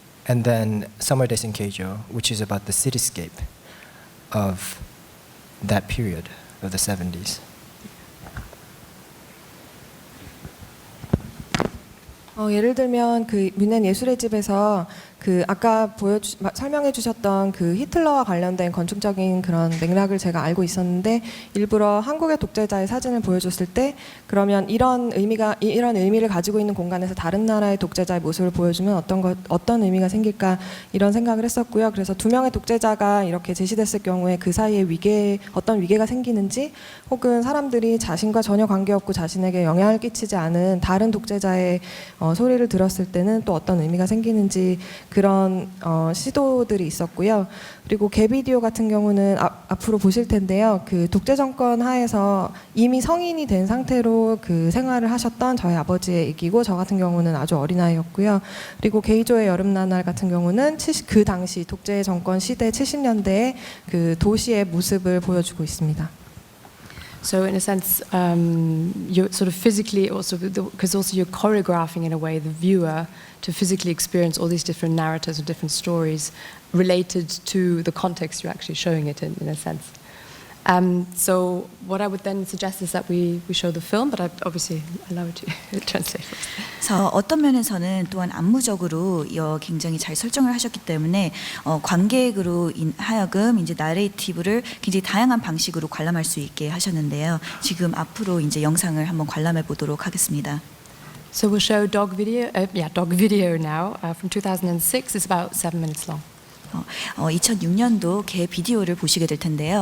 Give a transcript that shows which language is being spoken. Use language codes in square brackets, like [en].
[en] And then Summer Days in Keijo, which is about the cityscape of that period of the 70s. [ko] 예를 들면 그 뮌헨 예술의 집에서 그 아까 설명해 주셨던 그 히틀러와 관련된 건축적인 그런 맥락을 제가 알고 있었는데 일부러 한국의 독재자의 사진을 보여줬을 때 그러면 이런 의미를 가지고 있는 공간에서 다른 나라의 독재자의 모습을 보여주면 어떤 의미가 생길까 이런 생각을 했었고요. 그래서 두 명의 독재자가 이렇게 제시됐을 경우에 그 사이에 어떤 위계가 생기는지 혹은 사람들이 자신과 전혀 관계없고 자신에게 영향을 끼치지 않은 다른 독재자의 소리를 들었을 때는 또 어떤 의미가 생기는지 그런 시도들이 있었고요. 그리고 개비디오 같은 경우는 앞으로 보실 텐데요. 그 독재 정권 하에서 이미 성인이 된 상태로 그 생활을 하셨던 저희 아버지의 얘기고 저 같은 경우는 아주 어린아이였고요. 그리고 게이조의 여름나날 같은 경우는 그 당시 독재 정권 시대 70년대의 그 도시의 모습을 보여주고 있습니다. [en] So in a sense, you're sort of physically also, because also you're choreographing in a way the viewer to physically experience all these different narratives or different stories related to the context you're actually showing it in a sense. So what I would then suggest is that we show the film, but I'd obviously allow it to translate first. [ko] 그래서 어떤 면에서는 또한 안무적으로 굉장히 잘 설정을 하셨기 때문에 관객으로 하여금 이제 나레이티브를 굉장히 다양한 방식으로 관람할 수 있게 하셨는데요. 지금 앞으로 이제 영상을 한번 관람해 보도록 하겠습니다. [en] So we'll show dog video now from 2006. It's about 7 minutes long. [ko] 2006년도 개 비디오를 보시게 될 텐데요.